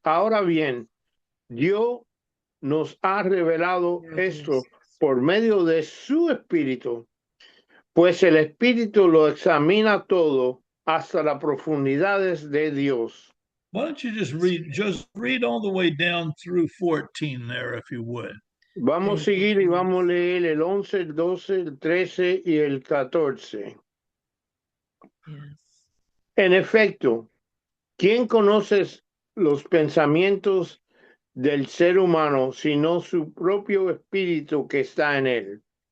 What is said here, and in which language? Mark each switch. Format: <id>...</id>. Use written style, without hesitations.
<es>Ahora bien, Dios nos ha revelado esto por medio de su Espíritu, pues el Espíritu lo examina todo hasta las profundidades de Dios.</es> <en>Why don't you just read all the way down through 14 there, if you would.</en> <es>Vamos a seguir y vamos a leer el 11, el 12, el 13 y el 14.</es> <en>Yes.</en> <es>En efecto, ¿quién conoce los pensamientos del ser humano sino su propio espíritu que está en él?</es>